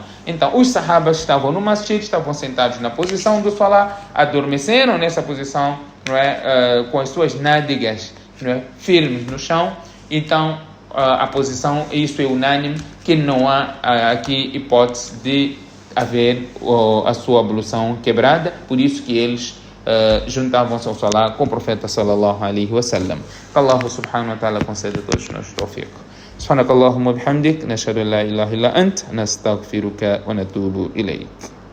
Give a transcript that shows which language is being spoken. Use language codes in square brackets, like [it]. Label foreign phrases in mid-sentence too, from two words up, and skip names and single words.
[pt] Então, os sahabas estavam no masjid, estavam sentados na posição do salah, adormeceram nessa posição, não é, com as suas nádegas, não é, firmes no chão. Então, a posição, isso é unânime, que não há aqui hipótese de haver a sua ablução quebrada, por isso que eles juntavam-se ao salah com o profeta [ar] صلى الله عليه وسلم. [pt] Que Allah [ar] سبحانه وتعالى [pt] conceda a todos nós tawfiq. [ar] سبحانك اللهم وبحمدك نشهد أن لا إله إلا أنت نستغفرك ونتوب إليك.